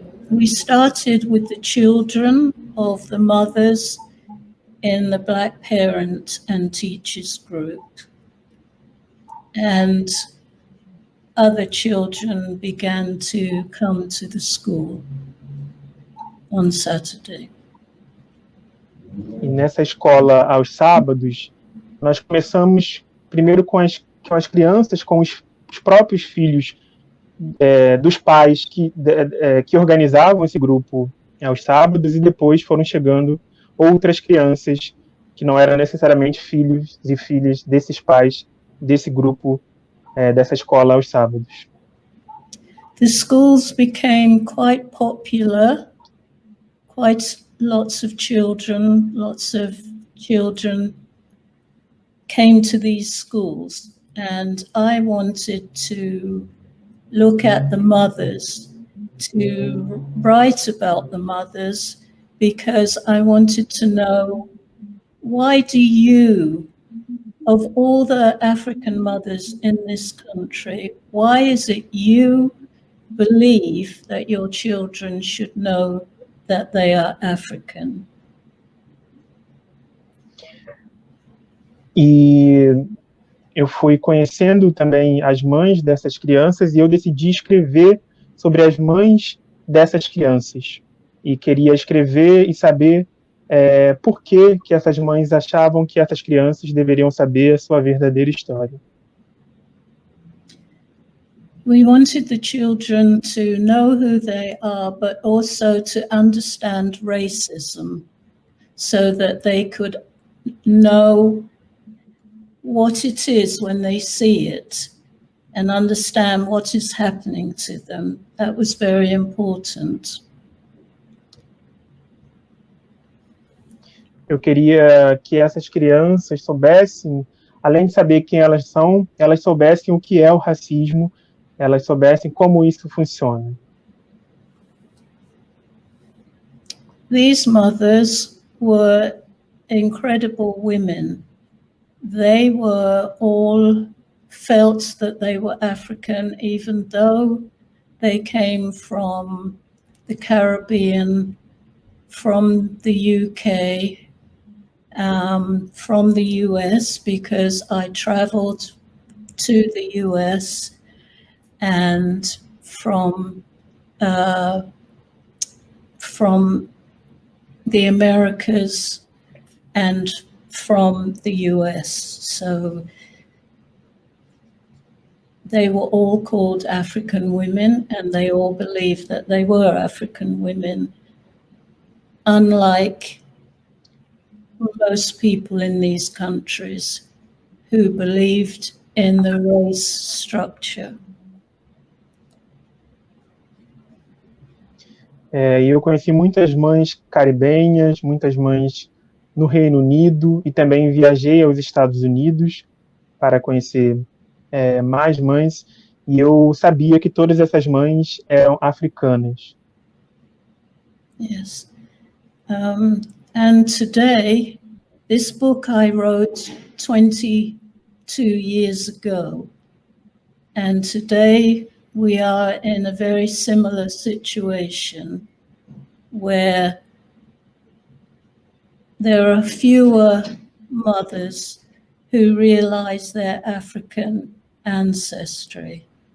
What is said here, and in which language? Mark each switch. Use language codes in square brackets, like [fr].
[en] We started with the children of the mothers in the Black parent and teachers group, and other children began to come to the school on Saturday. [pt] E nessa escola aos sábados, nós começamos primeiro com as crianças, com os próprios filhos dos pais que organizavam esse grupo aos sábados, e depois foram chegando outras crianças que não eram necessariamente filhos e filhas desses pais, desse grupo, dessa escola aos sábados. [en] The schools became quite popular, quite lots of children came to these schools, and I wanted to look at the mothers, to write about the mothers, because I wanted to know, why do you, of all the African mothers in this country, why is it you believe that your children should know that they are African? [pt] E eu fui conhecendo também as mães dessas crianças, e eu decidi escrever sobre as mães dessas crianças. E queria escrever e saber por que essas mães achavam que essas crianças deveriam saber a sua verdadeira história. [en] We wanted the children to know who they are, but also to understand racism so that they could know what it is when they see it and understand what is happening to them. That was very important. [pt] Eu queria que essas crianças soubessem, além de saber quem elas são, elas soubessem o que é o racismo, elas soubessem como isso funciona. [en] These mothers were incredible women. They were all felt that they were African, even though they came from the Caribbean, from the UK, from the US, because I traveled to the US, and from the Americas and from the US. So they were all called African women, and they all believed that they were African women, unlike most people in these countries who believed in the race structure. [pt] E eu conheci muitas mães caribenhas, muitas mães no Reino Unido, e também viajei aos Estados Unidos para conhecer mais mães, e eu sabia que todas essas mães eram africanas. [en] Yes. And today, this book I wrote 22 years ago, and today we are in a very similar situation where there are fewer mothers who realize their African ancestry.